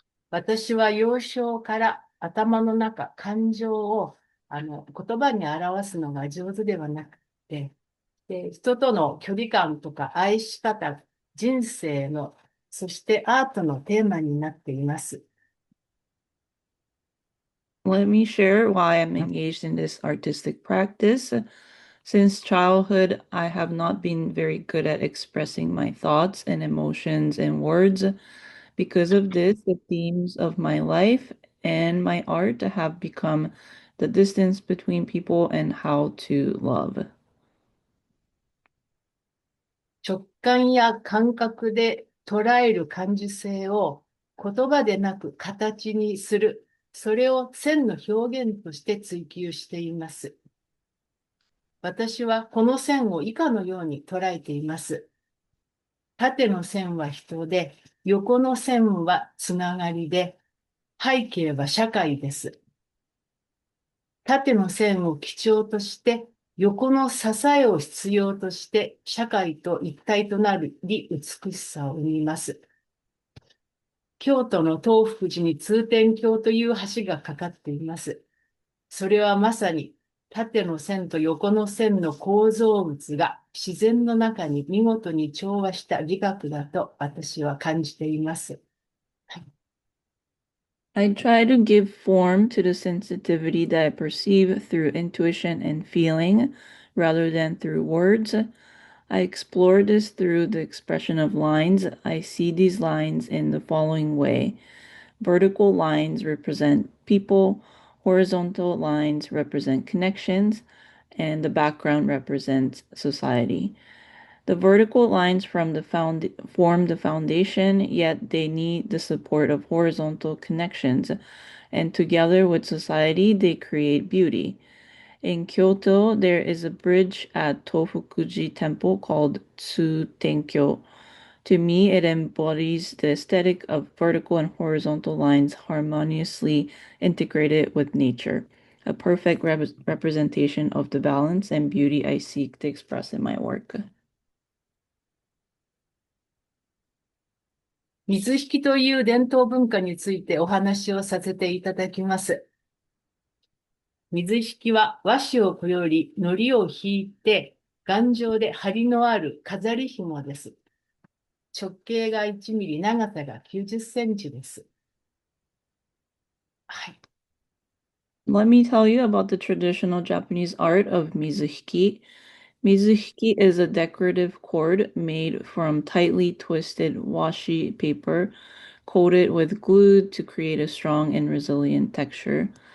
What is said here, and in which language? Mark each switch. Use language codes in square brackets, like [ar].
[ja] 私は幼少から頭の中、感情を言葉に表すのが上手ではなくて、人との距離感とか愛し方、人生の、そしてアートのテーマになっています。 [en] Let me share why I'm engaged in this artistic practice. Since childhood, I have not been very good at expressing my thoughts and emotions in words. Because of this, the themes of my life and my art have become the distance between people and how to love. [ja] 直感や感覚で捉える感受性を言葉でなく形にする。それを線の表現として追求しています。私はこの線を以下のように捉えています。縦の線は人で、横の線はつながりで、背景は社会です。縦の線を基調として、横の支えを必要として、社会と一体となり美しさを生みます。京都の東福寺に通天橋という橋がかかっています。それはまさに縦の線と横の線の構造物が自然の中に見事に調和した美学だと私は感じています。 [en] I try to give form to the sensitivity that I perceive through intuition and feeling rather than through words. I explore this through the expression of lines. I see these lines in the following way. Vertical lines represent people, horizontal lines represent connections, and the background represents society. The vertical lines form the foundation, yet they need the support of horizontal connections, and together with society, they create beauty. In Kyoto, there is a bridge at Tofukuji Temple called Tsutenkyo. To me, it embodies the aesthetic of vertical and horizontal lines harmoniously integrated with nature, a perfect representation of the balance and beauty I seek to express in my work. [ja] 水引という伝統文化についてお話をさせていただきます。水引は和紙をくより糊を引いて頑丈で張りのある飾り紐です。直径が1ミリ、長さが90センチです。はい。 [en] Let me tell you about the traditional Japanese art of Mizuhiki. Mizuhiki is a decorative cord made from tightly twisted washi paper coated with glue to create a strong and resilient texture.